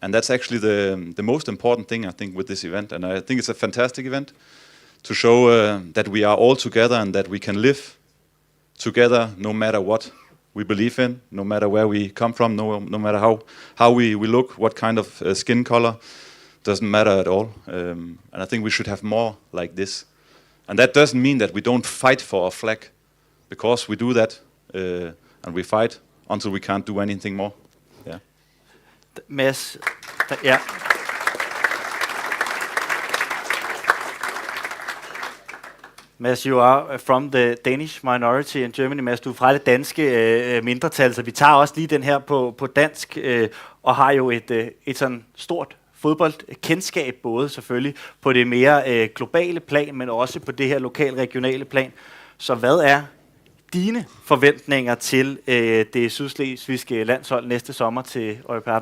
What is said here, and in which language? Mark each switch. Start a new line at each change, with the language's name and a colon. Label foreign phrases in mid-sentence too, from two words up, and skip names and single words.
English: And that's actually the most important thing, I think, with this event. And I think it's a fantastic event to show that we are all together and that we can live together no matter what we believe in, no matter where we come from, no matter how we look, what kind of skin color, doesn't matter at all. And I think we should have more like this. And that doesn't mean that we don't fight for a flag, because we do that, and we fight until we can't do anything more. Yeah. Mads, yeah. Mads, you are from the Danish minority in Germany.
Danish: Mads, du er fra det danske mindretal, så vi tager også lige den her på dansk, og har jo et sådan stort fodboldkendskab, både selvfølgelig på det mere globale plan, men også på det her lokal-regionale plan. Så hvad er dine forventninger til det sydslesvigske landshold næste sommer til EUROPEADA?